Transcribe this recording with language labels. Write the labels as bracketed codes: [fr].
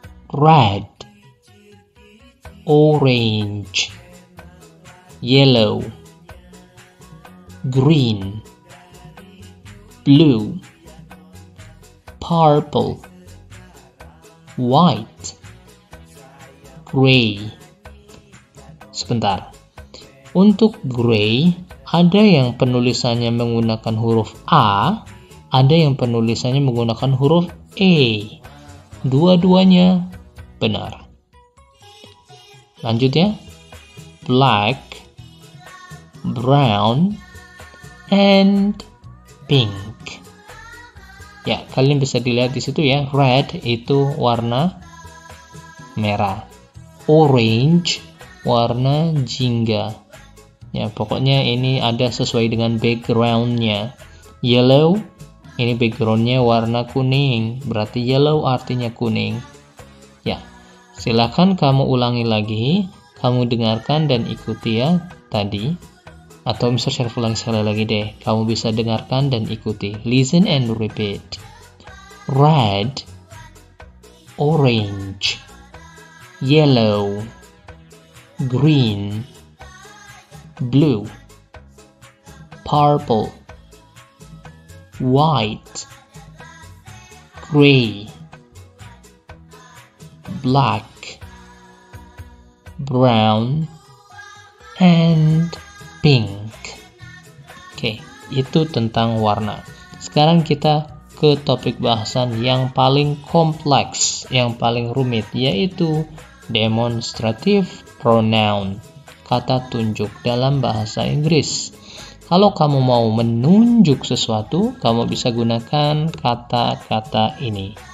[en] Red, orange, yellow, green, blue, purple, white, gray. [id] Sebentar. Untuk gray, ada yang penulisannya menggunakan huruf A, ada yang penulisannya menggunakan huruf E. Dua-duanya benar. Lanjut ya. [en] Black, brown, and pink. [id] Ya, kalian bisa dilihat di situ ya. Red itu warna merah. Orange warna jingga. Ya, pokoknya ini ada sesuai dengan backgroundnya. Yellow, ini backgroundnya warna kuning, berarti yellow artinya kuning. Ya, silakan kamu ulangi lagi, kamu dengarkan dan ikuti ya tadi. Atau misalnya saya ulang sekali lagi deh, kamu bisa dengarkan dan ikuti. [en] Listen and repeat. Red, orange, yellow, green, blue, purple, white, gray, black, brown, and pink. [id] Oke, itu tentang warna. Sekarang kita ke topik bahasan yang paling kompleks, yang paling rumit, yaitu demonstrative pronoun, kata tunjuk dalam bahasa Inggris. Kalau kamu mau menunjuk sesuatu, kamu bisa gunakan kata-kata ini.